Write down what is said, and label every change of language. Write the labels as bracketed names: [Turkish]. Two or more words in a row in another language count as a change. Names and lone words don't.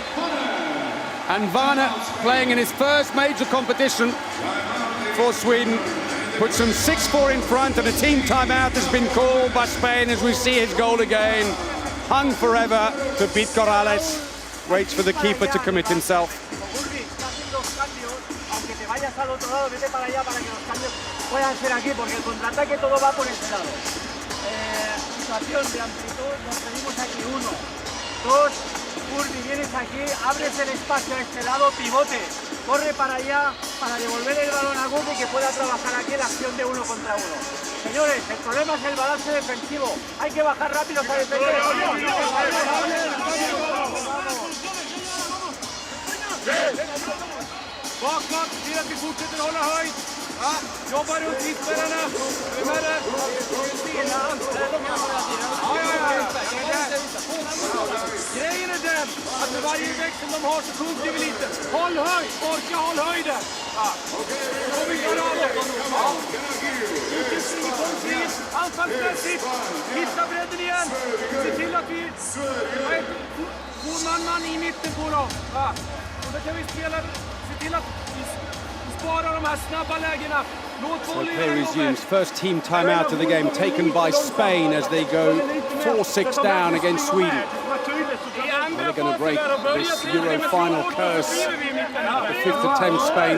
[English] And Varner, playing in his first major competition for Sweden, puts them 6-4 in front, and a team timeout has been called by Spain as we see his goal again. Hung forever to beat Corrales. Waits for the keeper to commit himself. [Spanish] Al otro lado, vete para allá para que los cambios puedan ser aquí, porque el contraataque todo va por este lado. Situación de amplitud, nos pedimos aquí 1, 2, Urbi, vienes aquí, abres el espacio a este lado, pivote, corre para allá para devolver el balón a Guti que pueda trabajar aquí en la acción de 1 contra 1. Señores, el problema es el balance defensivo, hay que bajar rápido a defender. [Swedish] Bakåt, se till att vi fortsätter hålla höjd. Ja, jobbar runt hittspelarna. Vem är det? Grejen är den att med varje växel de har så sjunker vi lite. Håll höjd, orka håll höjden. Ja, då vi går av det. Mycket frikonstris, anfallsmässigt. Hitta bredden igen. Se till att vi har ett man i mitten på dem. Ja, och då kan vi spela. [English] So play resumes. First team timeout of the game taken by Spain as they go 4-6 down against Sweden. Are they going to break this Euro final curse? The 5th attempt, Spain.